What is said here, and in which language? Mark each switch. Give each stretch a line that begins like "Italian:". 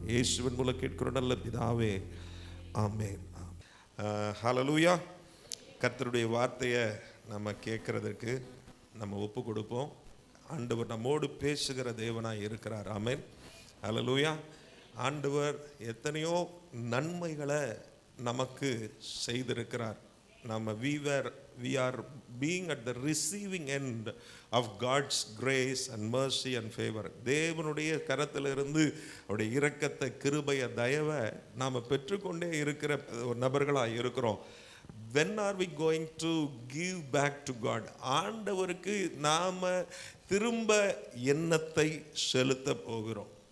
Tamil: இயேசுவின் மூலம் கேட்கிறோம் நல்ல பிதாவே, ஆமென். ஹல்லேலூயா. கர்த்தருடைய வார்த்தையை நம்ம கேட்கறதுக்கு நம்ம ஒப்பு கொடுப்போம். ஆண்டவர் நம்மோடு பேசுகிற தேவனாய் இருக்கிறார். ஆமென். ஹல்லேலூயா. ஆண்டவர் எத்தனையோ நன்மைகளை நமக்கு செய்திருக்கிறார். நம்ம
English: we are being at the receiving end of God's grace and mercy and favor.
Tamil: தேவனுடைய கரத்திலிருந்து அவருடைய இரக்கத்தை, கிருபையை, தயவை நாம் பெற்றுக்கொண்டே இருக்கிற நபர்களாக இருக்கிறோம்.
English: When are we going to give back to God?
Tamil: ஆண்டவருக்கு நாம் திரும்ப எண்ணத்தை செலுத்த போகிறோம்.